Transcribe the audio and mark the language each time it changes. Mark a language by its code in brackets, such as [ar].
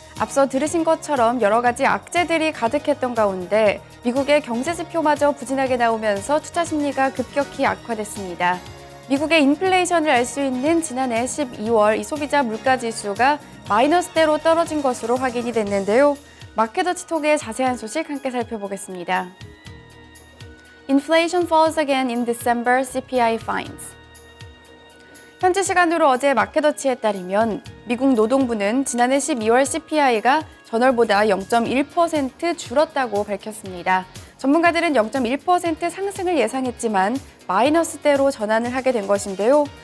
[ko] 앞서 들으신 것처럼 여러 가지 악재들이 가득했던 가운데 미국의 경제 지표마저 부진하게 나오면서 투자 심리가 급격히 악화됐습니다. 미국의 인플레이션을 알 수 있는 지난해 12월 이 소비자 물가지수가 마이너스대로 떨어진 것으로 확인이 됐는데요. 마켓워치 통해 자세한 소식 함께 살펴보겠습니다. [en] Inflation falls again in December, CPI finds. [ko] 현지 시간으로 어제 마켓워치에 따르면 미국 노동부는 지난해 12월 CPI가 전월보다 0.1% 줄었다고 밝혔습니다. 전문가들은 0.1% 상승을 예상했지만 마이너스대로 전환을 하게 된 것인데요.